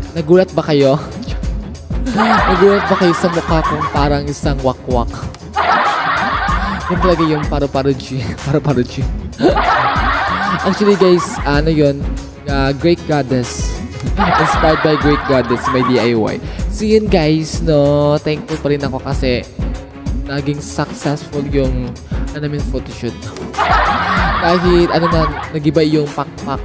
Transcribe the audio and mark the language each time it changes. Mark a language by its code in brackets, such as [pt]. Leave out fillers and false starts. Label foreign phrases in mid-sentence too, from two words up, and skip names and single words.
[tl] Nagulat ba kayo sa mukha kong parang isang wakwak? Yun talaga yung paro-paro G. Paro-paro G. [en] Actually guys, [tl] ano yun? [en] Great Goddess. Inspired by Great Goddess, [tl] may DIY. So yun guys, no, thankful pa rin ako kasi naging successful yung namin photoshoot. Kahit ano na, nag-iba yung pakpak.